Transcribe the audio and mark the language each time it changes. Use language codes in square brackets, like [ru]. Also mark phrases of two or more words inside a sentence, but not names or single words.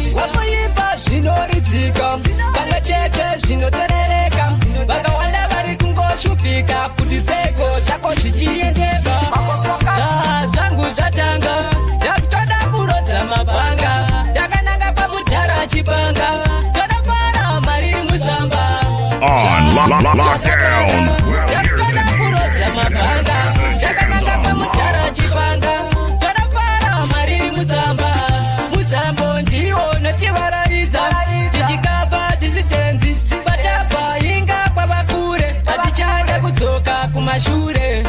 [sn] Wakuimba zvinoridzika, pamwe chete zvinoterereka. Vakawanda vari kungoshupika kuti seko zvako zvichiendeka. Zva-, zvangu zvatanga, ndakutoda kurodza mapanga. Ndakananga pamudhara chipanga, ndoda para mari musamba. [en] On lo-, lo-, lo-, lockdown. Well, here's the [sn] Ndakutoda kurodza mapanga. Ndakananga pamudhara chipanga, ndoda para mari musamba. Musambo ndiwo unotivaraidza, tichikapa tisitenzi. Kwatapa inga kwava kure, hatichada kudzoka kumashure.